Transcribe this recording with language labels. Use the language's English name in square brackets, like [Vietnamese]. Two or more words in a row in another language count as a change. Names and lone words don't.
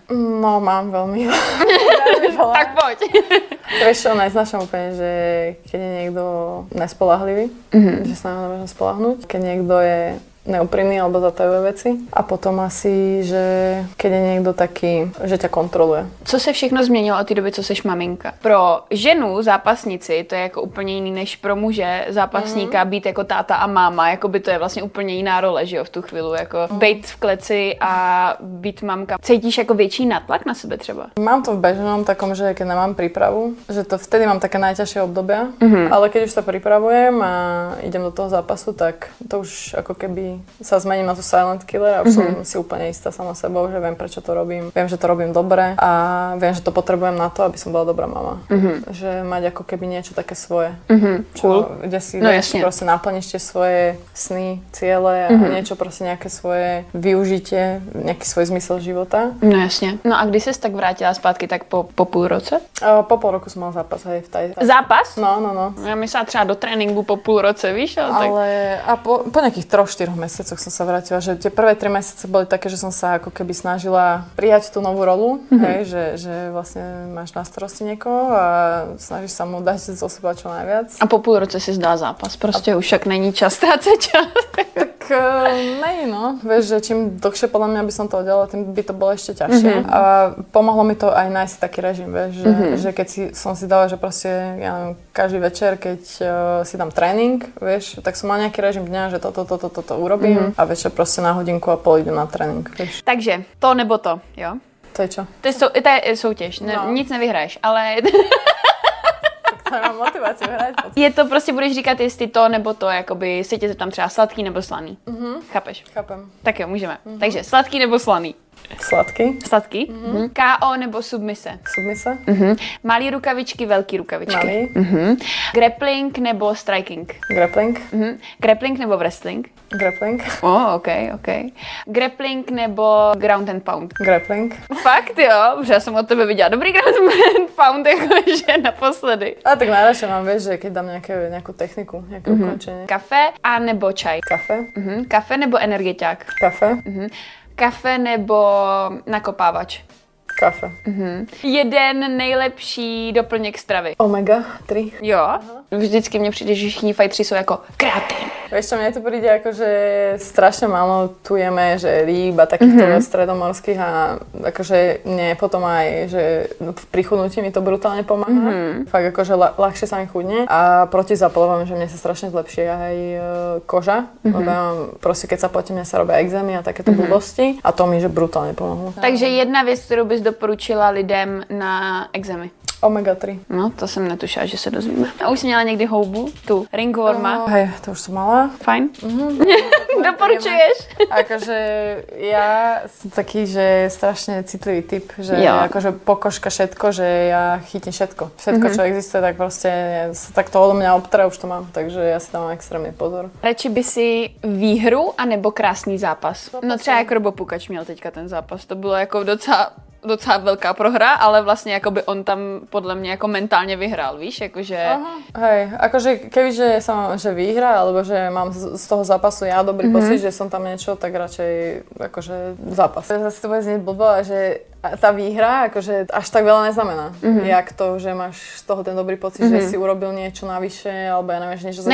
[Slovak] No, mám veľmi. [Czech] Tak pojď. [Slovak] Vieš čo, neznášam úplne, že keď je niekto nespoľahlivý, že sa na mňa nemôžem spoľahnúť. Keď niekto je neúprimný alebo zatajuje veci. A potom asi, že keď je niekto taký, že ťa kontroluje. [Czech] Co se všechno změnilo od té doby, co seš maminka? Pro ženu zápasnici to je jako úplně jiný než pro muže zápasníka být jako táta a máma. Jako by to je vlastně úplně jiná role, že jo, v tu chvíli. Jako být v kleci a být mamka. Cítíš jako větší natlak na sebe třeba? [Slovak] Mám to v bežnom takom, že keď nemám prípravu, že to vtedy mám také najťažšie obdobia, ale keď už sa pripravujem a idem do toho zápasu, tak to už ako keby sa zmením na tú [English] silent killer [Slovak] a už som si úplne istá sama sebou, že viem, prečo to robím. Viem, že to robím dobre a viem, že to potrebujem na to, aby som bola dobrá mama. Že mať ako keby niečo také svoje. Kde si proste naplníš tie svoje sny, ciele a niečo proste nejaké svoje využitie, nejaký svoj zmysel života. [Czech] No jasně. No a když ses tak vrátila zpátky, tak po půl roce? [Slovak] Po pol roku som mal zápas aj v Thai. [Czech] Zápas? No. Já myslela třeba do tréninku po půl roce, víš? [Slovak] Ale a po nejakých 3-4 mesiacoch som sa vrátila, že tie prvé 3 mesiace boli také, že som sa ako keby snažila prijať tú novú rolu, hej, že vlastne máš na starosti niekoho a snažíš sa mu dať zo seba čo najviac. [Czech] A po půl roce si zdá zápas, prostě už však není čas ztrácet čas. [Slovak] Tak nej, no. Vieš, že čím dlhšie podľa mňa by som to oddelala, tým by to bolo ešte ťažšie. A pomohlo mi to aj nájsť taký režim, vieš, že keď som si dala, že proste, ja neviem, každý večer, keď si dám tréning, vieš, tak som mal nejaký režim dňa, že toto urobím a večer proste na hodinku a pol idem na trénink, vieš. [Czech] Takže to nebo to, jo? To je čo? To je soutěž, nic nevyhraješ, ale... Mám motivaci hrát. Je to prostě, budeš říkat, jestli to nebo to, jakoby se tě zeptám třeba sladký nebo slaný. Chápeš? [Slovak] Chápem. [Czech] Tak jo, můžeme. Takže sladký nebo slaný? Sladký. Sladký. KO nebo submise? Submise. Malý rukavičky, velký rukavičky. Malý. Grappling nebo striking? Grappling. Grappling nebo wrestling? Grappling. OK. Grappling nebo [English] ground and pound? [Czech] Grappling. Fakt jo, protože já jsem od tebe viděla dobrý [English] ground and pound, [Czech] jakože naposledy. [Slovak] A tak najradšej mám, vieš, že keď dám nejakú techniku, nejaké ukončenie. [Czech] Kafe a nebo čaj? Kafe. Kafe nebo energetiák? Kafe. Kafe nebo nakopávač? Kafe. Jeden nejlepší doplněk stravy. Omega 3. Jo? Vždycky mně přijde, že všichni fajtři jsou jako kreatín. [Slovak] Vieš čo, mne to príde ako, že strašne málo tu jeme, že rýb a takýchto stredomorských a akože nie, potom aj, že pri chudnutí mi to brutálne pomáha. Fakt akože ľahšie sa mi chudne a protizapalovám, že mne sa strašne zlepšie aj koža, lebo ja mám, proste keď sa potím, mne sa robia exémy a takéto blbosti a to mi, že brutálne pomohlo. [Czech] Takže jedna věc, kterou bys doporučila lidem na exémy. Omega 3. No, to jsem netušila, že se dozvíme. A už jsi měla někdy houbu? Tu ringworma? [Slovak] Hej, to už som mala. [Czech] Fajn? Doporučuješ? [Slovak] Akože ja som taký, že strašne citlivý typ, že akože pokožka všetko, že ja chytím všetko. Všetko, čo existuje, tak proste sa takto odo mňa obtará, už to mám, takže ja si tam mám extrémny pozor. [Czech] Radši by si výhru anebo krásný zápas? No třeba jak Robo Pukač měl teďka ten zápas, to bylo jako docela velká prohra, ale vlastně jakoby on tam podle mě jako mentálně vyhrál, víš, jakože... [Slovak] Hej, akože kebyže som že vyhra, alebo že mám z toho zápasu ja dobrý pocit, že som tam niečo, tak radšej akože zápas. Zase to bude znieť blbo, že tá výhra akože až tak veľa neznamená. Jak to, že máš z toho ten dobrý pocit, že si urobil niečo navyše, alebo ja neviem, že niečo sa